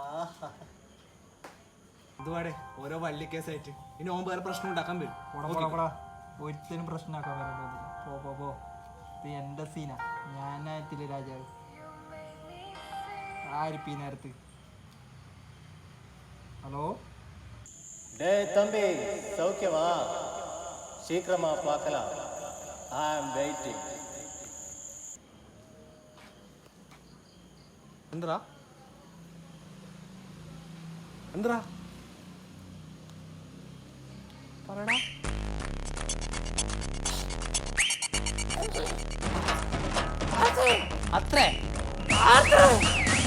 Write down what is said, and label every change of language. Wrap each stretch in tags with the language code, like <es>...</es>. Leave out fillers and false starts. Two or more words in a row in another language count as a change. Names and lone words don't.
<ml>ഇതുപാടെ ഓരോ വള്ളിക്കേസായിട്ട് ഇനി ഓൻ വേറെ പ്രശ്നം ഉണ്ടാക്കാൻ വരും. ഒരുത്തനും പ്രശ്നമാക്കാൻ വരണ്ടോ? പോ ഇത് എന്റെ സീനാ. ഞാനായിട്ടില്ല രാജാവ്. ആരിപ്പീ നേരത്ത്? ഹലോ</ml> <ta>தம்பி சௌக்கியமா? சீக்கிரமா பார்க்கலாம்.</ta> <en>I am waiting.</en> <ml>എന്താ എന്താ പറയടാ. അത്രേ</ml>